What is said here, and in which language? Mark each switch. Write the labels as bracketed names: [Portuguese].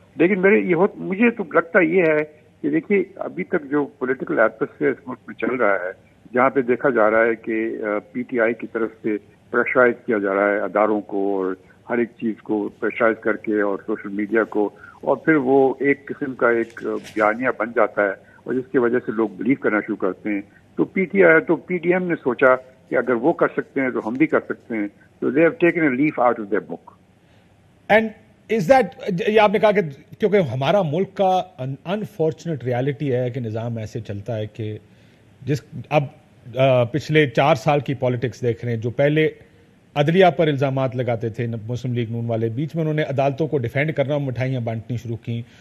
[Urdu] لیکن مجھے تو لگتا یہ ہے کہ دیکھیے ابھی تک جو پولیٹیکل ایٹماسفیئر اس ملک میں چل رہا ہے, جہاں پہ دیکھا جا رہا ہے کہ پی ٹی آئی کی طرف سے پریشرائز کیا جا رہا ہے اداروں کو, اور ہر ایک چیز کو پریشرائز کر کے, اور سوشل میڈیا کو, اور پھر وہ ایک قسم کا ایک بیانیہ بن جاتا ہے اور جس کی وجہ سے لوگ بلیو کرنا شروع کرتے ہیں. تو پی ٹی ایم نے سوچا کہ اگر وہ کر سکتے ہیں تو ہم بھی کر سکتے ہیں. [English] تو they have taken a leaf out of their book. And is that, [Urdu] یہ آپ نے کہا کہ کیونکہ ہمارا ملک کا انفارچونیٹ ریالٹی ہے کہ نظام ایسے چلتا ہے کہ اب پچھلے 4 سال کی پالیٹکس دیکھ رہے ہیں. جو پہلے عدلیہ پر الزامات لگاتے تھے مسلم لیگ نون والے, بیچ میں انہوں نے عدالتوں کو ڈیفینڈ کرنا, مٹھائیاں بانٹنی شروع کی.